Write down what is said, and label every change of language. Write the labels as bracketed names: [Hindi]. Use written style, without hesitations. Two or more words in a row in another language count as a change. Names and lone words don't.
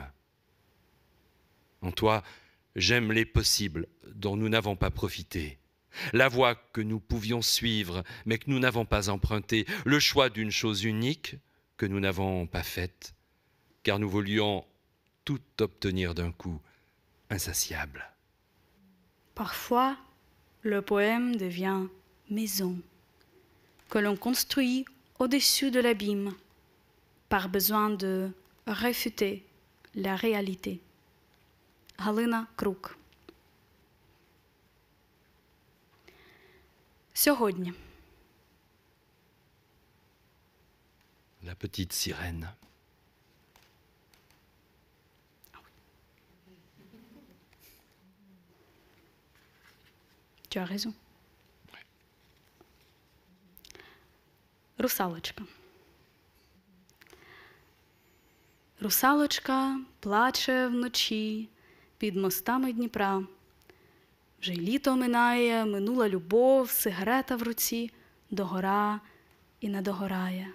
[French] En toi, j'aime les possibles dont nous n'avons pas profité, la voie que nous pouvions suivre mais que nous n'avons pas empruntée, le choix d'une chose unique que nous n'avons pas faite, car nous voulions tout obtenir d'un coup, insatiable. Parfois, le poème devient maison, que l'on construit au-dessus de l'abîme, par besoin de réfuter la réalité. [Ukrainian] Галина Крук. Сьогодні. [French] La petite sirène. Tu as raison. [Ukrainian] Русалочка. Русалочка плаче вночі під мостами Дніпра. Вже й літо минає, минула любов, сигарета в руці, догора і не догорає.